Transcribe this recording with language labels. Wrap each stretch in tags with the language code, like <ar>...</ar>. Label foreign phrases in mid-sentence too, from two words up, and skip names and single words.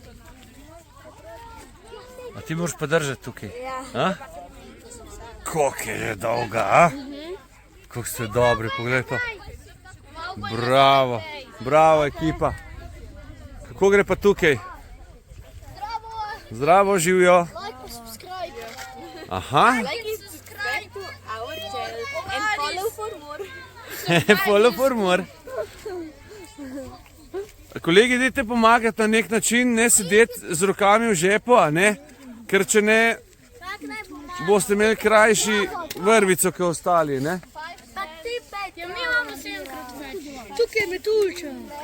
<sl>A ti moraš pa držati tukaj? Ja. Koliko je dolga, a? Kako ste dobri, poglej to. Bravo, bravo ekipa. Kako gre pa tukaj? Zdravo, živijo.</sl> <en>Like pa subscribe. Aha. Like and subscribe to our channel and follow for more. Follow for more.</en> <sl>Kolegi, dajte pomagati na nek način, ne sedeti z rokami v žepu, a ne? Ker če ne, boste imeli krajši vrvico, kot ostali, ne? Pa ti 5, ja mi imamo 7x več. Tukaj je metulča.</sl>